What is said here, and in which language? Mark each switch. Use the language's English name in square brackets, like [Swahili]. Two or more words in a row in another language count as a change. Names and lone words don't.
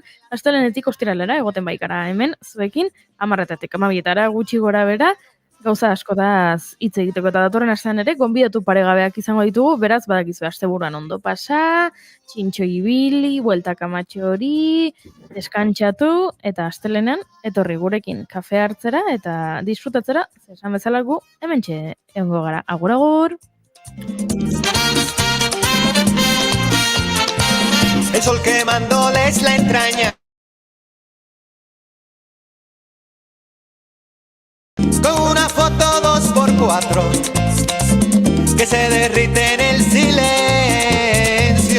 [Basque] Astelenetik ostiralera egoten baikara hemen, zuekin, 10:00 12:00 gutxi gora bera, gauza askotaz hitz egiteko eta datorren astean ere, gonbidatu paregabeak izango ditugu, beraz badakizu asteburuan ondo pasa, txintxo ibili, bueltak amatxo hori, deskantxatu, eta astelenean etorri gurekin kafe hartzera eta disfrutatzera, esan bezala gu hementxe egongo gara. Agur, agur! [Spanish] El sol quemándoles la entraña, con una foto 2x4 que se derrite en el silencio.